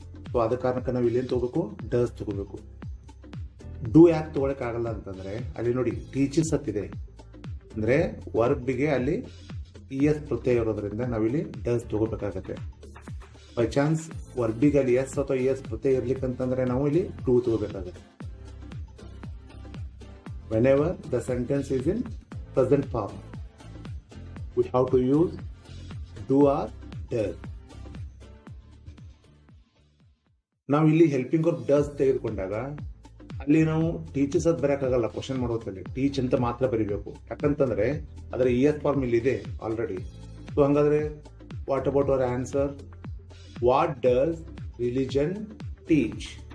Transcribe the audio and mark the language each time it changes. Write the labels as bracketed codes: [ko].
[kn] So ಅದ ಕಾರಣಕ್ಕೆ ನಾವು ಇಲ್ಲಿ ಏನು ತಗೋಬೇಕು, ಡಸ್ ತಗೋಬೇಕು. ಡೂ ಯಾಕೆ ತಗೊಳಕ್ ಆಗಲ್ಲ ಅಂತಂದ್ರೆ ಅಲ್ಲಿ ನೋಡಿ ಟೀಚರ್ಸ್ ಹತ್ತಿದೆ, ಅಂದ್ರೆ ವರ್ಬ್ಗೆ ಅಲ್ಲಿ ES ಪ್ರತ್ಯಯ ಇರೋದ್ರಿಂದ ನಾವಿಲ್ಲಿ ಡಸ್ ತಗೋಬೇಕಾಗತ್ತೆ. ಬೈ ಚಾನ್ಸ್ ವರ್ಬಿಗೆ ಅಲ್ಲಿ ಎಸ್ ಅಥವಾ ES ಪ್ರತ್ಯಯ ಇರ್ಲಿಕ್ಕಂತಂದ್ರೆ ನಾವು ಇಲ್ಲಿ do ತಗೋಬೇಕಾಗತ್ತೆ. [en] whenever the sentence is in present form, we have to use do or does. [kn] ನಾವು ಇಲ್ಲಿ ಹೆಲ್ಪಿಂಗ್ ವರ್ಬ್ ಡಸ್ ತೆಗೆದುಕೊಂಡಾಗ ಅಲ್ಲಿ ನಾವು ಟೀಚರ್ಸ್ ಅದು ಬರೆಯಕ್ಕಾಗಲ್ಲ. ಕ್ವಶನ್ ಮಾಡೋದ್ರಲ್ಲಿ ಟೀಚ್ ಅಂತ ಮಾತ್ರ ಬರಿಬೇಕು. ಯಾಕಂತಂದ್ರೆ ಅದರ ES ಫಾರ್ಮ್ ಇಲ್ಲಿ ಇದೆ ಆಲ್ರೆಡಿ. [en] So ಹಂಗಾದ್ರೆ what about our answer, what does religion teach.